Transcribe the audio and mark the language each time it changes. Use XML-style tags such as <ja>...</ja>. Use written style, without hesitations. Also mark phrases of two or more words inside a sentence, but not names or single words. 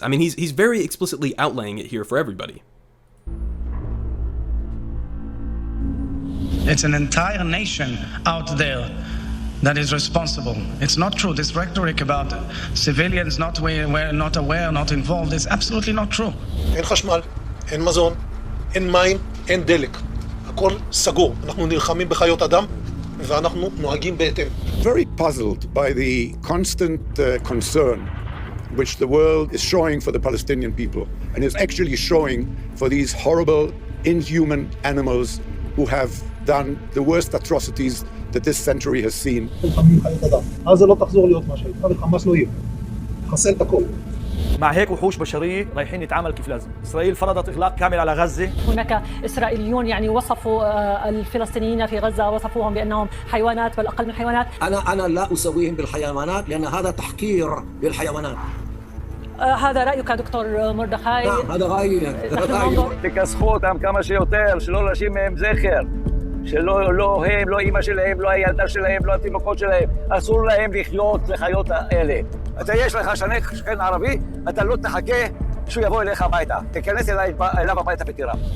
<en>I mean, he's very explicitly outlaying it here for everybody. It's an entire nation out there that is responsible. It's not true. This rhetoric about civilians not aware, not involved is absolutely not true.</en> <he>אין חשמל, אין מזון, אין מים, אין דלק. הכל סגור. אנחנו נלחמים בחיות אדם ואנחנו נוהגים בהתאם.</he> <en>Very puzzled by the constant concern which the world is showing for the Palestinian people and is actually showing for these horrible, inhuman animals who have done the worst atrocities that this century has seen.</en> <he>עזה לא תחזור להיות מה שהייתה, וחמאס לא יהיה. חסל את הכל.</he> <ar>مع هيك وحوش بشرية رايحين يتعامل كيف لازم. إسرائيل فرضت إغلاق كامل على غزة. هناك إسرائيليون وصفوا الفلسطينيين في غزة وصفوهم بأنهم حيوانات بل أقل من حيوانات. أنا لا أسويهم بالحيوانات لأن هذا تحقير للحيوانات. هذا رأيك دكتور مردخاي؟ نعم هذا رأيي.</ar> <he>תכסחו אותם כמה שיותר, שלא להשאיר מהם זכר. שלא הם, לא אמא שלהם, לא הילדה שלהם, לא התינוקות שלהם. אסור להם לחיות לחיות האלה. אתה יש לך שכן ערבי, אתה לא תחכה שהוא יבוא אליך הביתה. תיכנס אליו הביתה ותירה.</he>